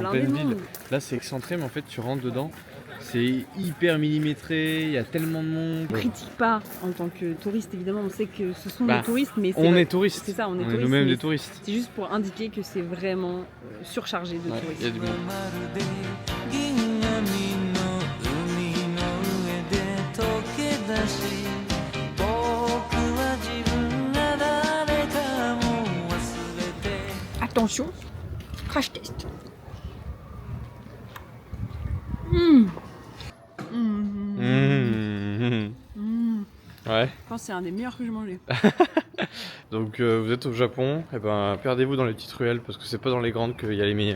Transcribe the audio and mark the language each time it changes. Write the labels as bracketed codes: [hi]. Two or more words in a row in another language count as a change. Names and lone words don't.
[fr] blindé pleine de ville. monde. Là, c'est excentré, mais en fait, tu rentres dedans. C'est hyper millimétré, il y a tellement de monde. On critique pas en tant que touriste, évidemment, on sait que ce sont Bah, des touristes, mais On vrai- est touristes. C'est ça, on est On est touristes. nous-mêmes mais des touristes. C'est juste pour indiquer que c'est vraiment surchargé de Ouais, touristes. il y a du monde. [ja] 銀網の海の上で溶け出し僕は自分が誰かも忘れて [fr] Attention, [en] crash test. [fr] Ouais. Je pense que c'est un des meilleurs que j'ai mangé. Donc vous êtes au Japon, et ben perdez-vous dans les petites ruelles parce que c'est pas dans les grandes qu'il y a les meilleurs.